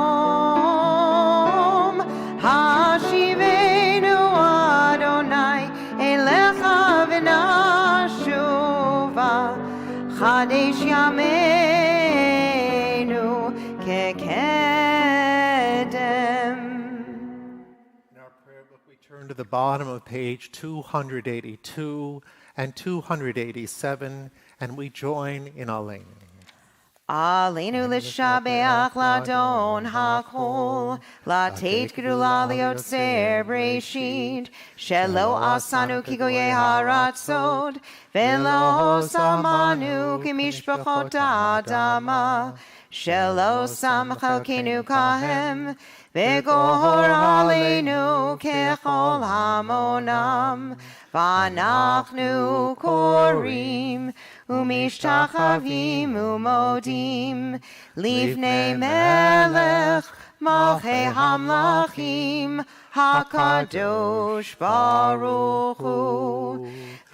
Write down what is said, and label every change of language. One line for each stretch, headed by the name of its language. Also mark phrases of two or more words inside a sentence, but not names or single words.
Hebrew: חדש ימינו כקדם.
English: In our prayer book, we turn to the bottom of page 282 and 287, and we join in Aleinu.
Hebrew: עלינו לשבח לאדון הכל, לתת גדלה ליוצר בראשית, שלא עשנו כגויי הארצות, ולא שמנו כמשפחות האדמה, שלא שם חלקנו כהם, וגורלנו ככל המונם, ואנחנו כורעים, ומשתחוים ומודים, לפני מלך, מלכי המלכים, הקדוש ברוך הוא.